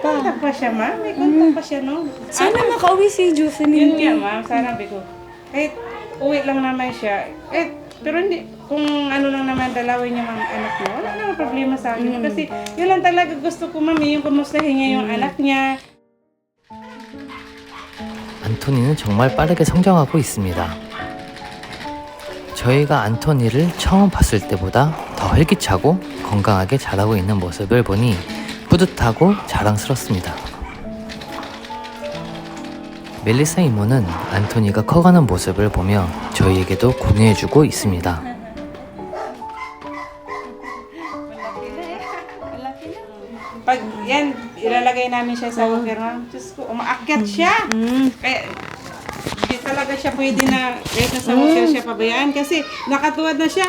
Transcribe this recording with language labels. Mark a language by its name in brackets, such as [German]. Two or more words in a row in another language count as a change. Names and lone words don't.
[Filipino] contact pa siya, ma'am. May contact pa siya, no? Sana makauwi si Yun Jocelyn. nga, ma'am. Sana ko. Kahit uwi lang naman siya. Pero hindi, kung lang naman dalawin niya mga anak niya, wala naman problema sa akin. Kasi yun lang talaga gusto ko, ma'am, yung kumustahin niya yung anak niya. [Korean] 안토니는 정말 빠르게 성장하고 있습니다. 저희가 안토니를 처음 봤을 때보다 더 활기차고 건강하게 자라고 있는 모습을 보니 뿌듯하고 자랑스럽습니다. 멜리사 이모는 안토니가 커가는 모습을 보며 저희에게도 공유해주고 있습니다. [Filipino] Pag yan, ilalagay namin siya sa walker, ma'am. Diyos ko, umaakyat siya. Kaya, hindi talaga siya pwede na, kahit nasa walker siya pabayaan. Kasi, nakatuwad na siya.